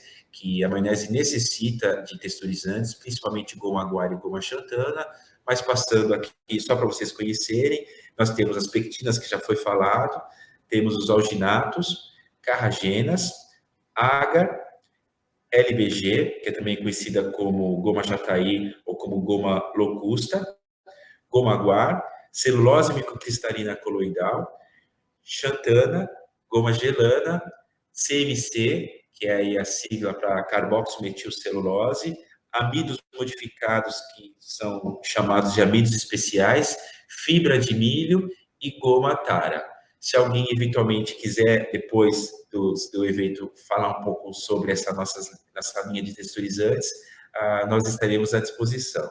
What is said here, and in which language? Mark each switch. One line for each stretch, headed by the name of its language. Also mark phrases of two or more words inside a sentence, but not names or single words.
Portuguese: que a maionese necessita de texturizantes, principalmente goma guar e goma xantana, mas passando aqui só para vocês conhecerem, nós temos as pectinas, que já foi falado, temos os alginatos, carragenas, agar, LBG, que é também conhecida como goma jataí ou como goma locusta, goma guar, celulose microcristalina coloidal, xantana, goma gelana, CMC, que é aí a sigla para carboximetilcelulose, amidos modificados, que são chamados de amidos especiais, fibra de milho e goma tara. Se alguém eventualmente quiser, depois do evento, falar um pouco sobre essa linha de texturizantes, nós estaremos à disposição.